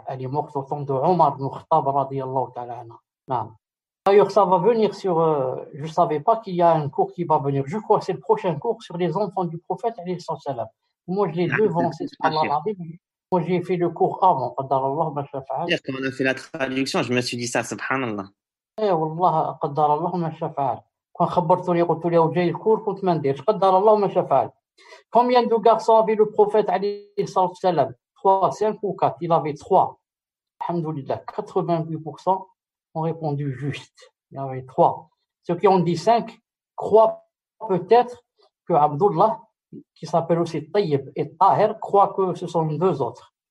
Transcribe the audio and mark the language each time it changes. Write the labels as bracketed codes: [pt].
[fr] Elle est morte au temps de Omar ibn Khattab, radiallahu ta'ala. D'ailleurs, ça va venir sur... je ne savais pas qu'il y a un cours qui va venir. Je crois que c'est le prochain cours sur les enfants du prophète, alayhi salam. Moi, je l'ai devancé. Moi, j'ai fait le cours avant. Quand on a fait la traduction, je me suis dit ça, subhanallah. [ar] Eh, wallah, قدر الله ما شاء فعل. Quand خبرتوني قلت لي وجاي الكور كنت ما نديرش. قدر الله ما شاء فعل. [fr] Combien de garçons avait le prophète alayhi salam? 3, 5 ou 4? Il avait 3. Alhamdoulilah, 88% ont répondu juste. Il y avait 3. Ceux qui ont dit 5 croient peut-être que Abdullah, qui s'appelle aussi Tayyib et Tahir, croient que ce sont 2 autres.